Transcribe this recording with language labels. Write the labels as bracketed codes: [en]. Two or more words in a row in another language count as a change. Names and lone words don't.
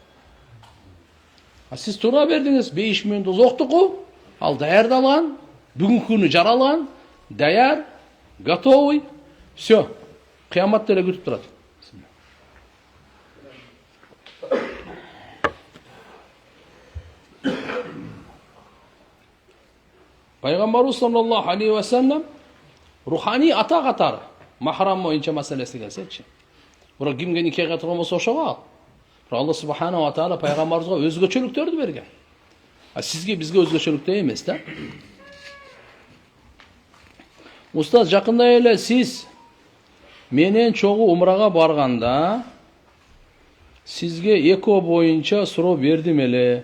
[ky] А сиз туура бердиңиз, бейиш менен дозоктуку, ал даярдалган, бүгүнкү күнү жаралган, даяр, [ru] готовый, все, [ky] кыяматта эле күтүп турат. Пайгамбарыбыз [ar] صلى الله عليه وسلم [ky] руханий ата катары махрам боюнча маселеси келсечи. Бирок кимге никеге турган болсо ошого ал. Бирок Алла [ar] سبحانه وتعالى [ky] пайгамбарыбызга өзгөчөлүктөрдү берген. А сизге бизге өзгөчөлүктөр эмес да. Устаз, жакында эле сиз менен чогуу умрага барганда сизге эко боюнча суроо бердим эле.